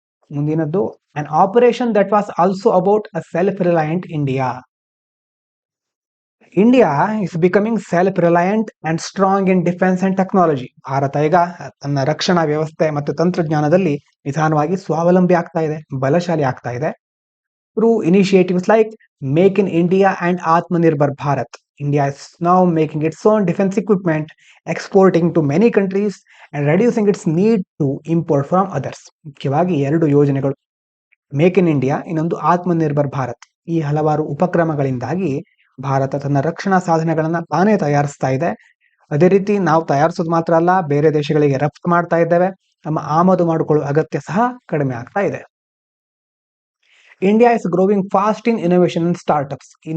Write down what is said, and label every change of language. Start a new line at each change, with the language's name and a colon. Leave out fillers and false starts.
Kannada: ಮುಂದಿನದ್ದು,
English: An operation that was also about a self reliant India. India is becoming self reliant and strong in defence and technology.
Kannada: Bharat ಈಗ ತನ್ನ ರಕ್ಷಣಾ ವ್ಯವಸ್ಥೆ ಮತ್ತು ತಂತ್ರಜ್ಞಾನದಲ್ಲಿ ನಿಧಾನವಾಗಿ ಸ್ವಾವಲಂಬಿ ಆಗ್ತಾ ಇದೆ, ಬಲಶಾಲಿ ಆಗ್ತಾ ಇದೆ.
English: Through initiatives like make in India and Atmanirbhar Bharat, India is now making its own defense equipment, exporting to many countries and reducing its need to import from others.
Kannada: ಮುಖ್ಯವಾಗಿ ಎರಡು ಯೋಜನೆಗಳು, ಮೇಕ್ ಇನ್ ಇಂಡಿಯಾ, ಇನ್ನೊಂದು ಆತ್ಮನಿರ್ಭರ್ ಭಾರತ್. ಈ ಹಲವಾರು ಉಪಕ್ರಮಗಳಿಂದಾಗಿ ಭಾರತ ತನ್ನ ರಕ್ಷಣಾ ಸಾಧನಗಳನ್ನ ತಾನೇ ತಯಾರಿಸ್ತಾ ಇದೆ. ಅದೇ ರೀತಿ ನಾವು ತಯಾರಿಸೋದು ಮಾತ್ರ ಅಲ್ಲ, ಬೇರೆ ದೇಶಗಳಿಗೆ ರಫ್ತು ಮಾಡ್ತಾ ಇದ್ದೇವೆ. ನಮ್ಮ ಆಮದು ಮಾಡಿಕೊಳ್ಳುವ ಅಗತ್ಯ ಸಹ ಕಡಿಮೆ ಆಗ್ತಾ ಇದೆ.
English: India is growing fast in innovation and startups.